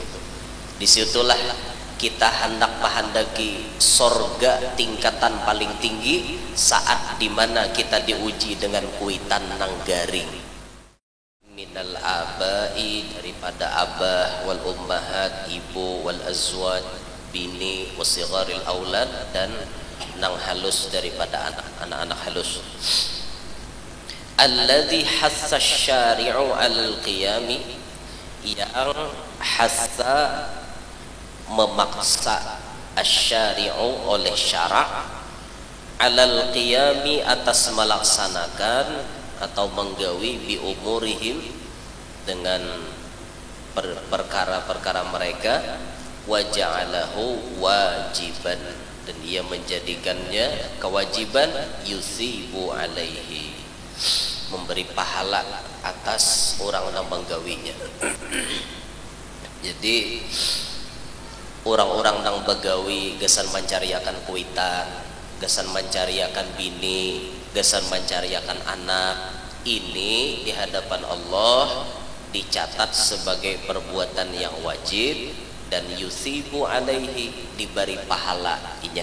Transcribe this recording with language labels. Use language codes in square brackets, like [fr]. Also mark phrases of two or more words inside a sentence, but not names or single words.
[bjn] Disitulah kita hendak menghendaki sorga tingkatan paling tinggi saat dimana kita diuji dengan kuitan nang garing. [ar] من الآباء [bjn] daripada abah [ar] والأمهات [bjn] ibu [ar] والأزواج [bjn] bini [ar] وصغار الأولاد [bjn] dan nang halus daripada anak-anak halus [ar] الذي حث الشارع على القيام [bjn] yang hassa memaksa asyari'u oleh syarak [ar] على القيام [bjn] atas melaksanakan atau menggawi [ar] بأمورهم [bjn] dengan perkara-perkara mereka [ar] وجعله واجبا [bjn] dan dia menjadikannya kewajiban [ar] يثاب عليه [bjn] memberi pahala atas orang yang menggawinya. Jadi orang-orang nang begawi gesan mencariakan kuitan, gesan mencariakan bini, gesan mencariakan anak, ini di hadapan Allah dicatat sebagai perbuatan yang wajib dan [ar] يثاب عليه, [bjn] diberi pahala inya.